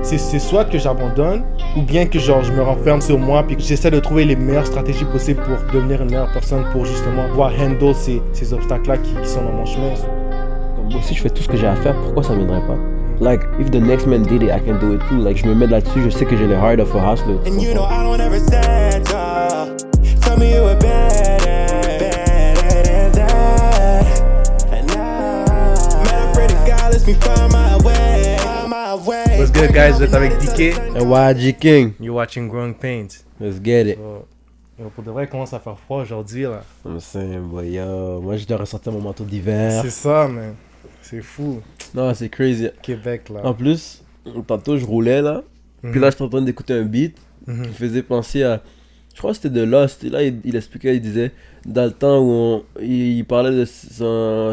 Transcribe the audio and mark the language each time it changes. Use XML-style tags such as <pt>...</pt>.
<fr>c'est soit que j'abandonne, ou bien que genre je me renferme sur moi, puis que j'essaie de trouver les meilleures stratégies possibles pour devenir une meilleure personne, pour justement pouvoir handle ces obstacles-là qui sont dans mon chemin. Comme moi, si je fais tout ce que j'ai à faire, pourquoi ça viendrait pas?</fr> <en>Like, if the next man did it, I can do it too.</en> <fr>Like, je me mets là-dessus, je sais que j'ai le</fr> <en>heart of a hustler. And you know I don't ever stand tall. Tell me you were better than that. And now, man, I pray to God, let me find my way. What's good, guys?</en> <fr>Vous êtes avec DK.</fr> <en>And YG King, You're watching Growing Pains. let's get it.</en> <fr>Pour de vrai, il commence à faire froid aujourd'hui, là.</fr> <en>I'm saying, boy, yo,</en> <fr>moi je dois ressortir mon manteau d'hiver. C'est ça, man. C'est fou. Non, c'est crazy. Québec, là. En plus, tantôt je roulais là, puis là j'étais en train d'écouter un beat qui me faisait penser à. Je crois que c'était de Lost. Et là, il expliquait, il disait, dans le temps où il parlait de son.</fr>